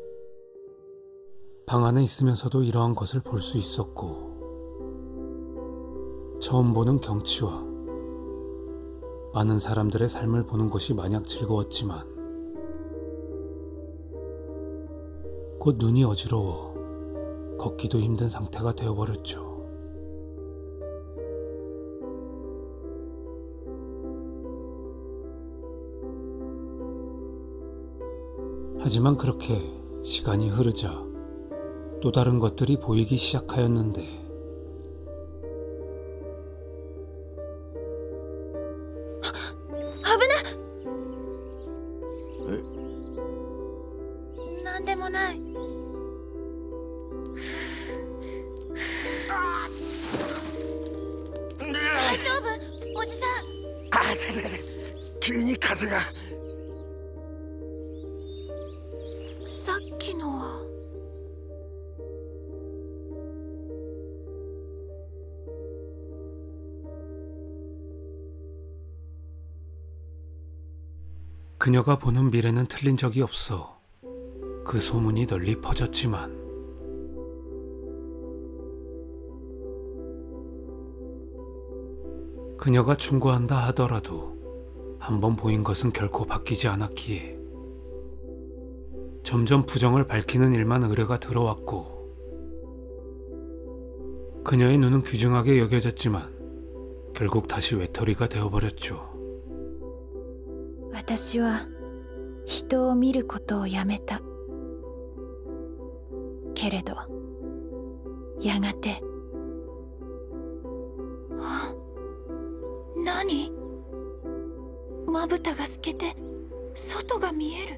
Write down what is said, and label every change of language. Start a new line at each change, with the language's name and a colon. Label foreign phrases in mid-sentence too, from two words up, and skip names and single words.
Korean: 방 안에 있으면서도 이러한 것을 볼 수 있었고, 처음 보는 경치와 많은 사람들의 삶을 보는 것이 마냥 즐거웠지만 곧 눈이 어지러워 걷기도 힘든 상태가 되어버렸죠. 하지만 그렇게 시간이 흐르자 또 다른 것들이 보이기 시작하였는데
Japanese: なんでもない大丈夫おじさんあ、急に風が。さっきのは
Korean: 그녀가 보는 미래는 틀린 적이 없어 그 소문이 널리 퍼졌지만 그녀가 충고한다 하더라도 한번 보인 것은 결코 바뀌지 않았기에 점점 부정을 밝히는 일만 의뢰가 들어왔고 그녀의 눈은 귀중하게 여겨졌지만 결국 다시 외톨이가 되어버렸죠.
Japanese: 私は人を見ることをやめたけれどやがて何まぶたが透けて外が見える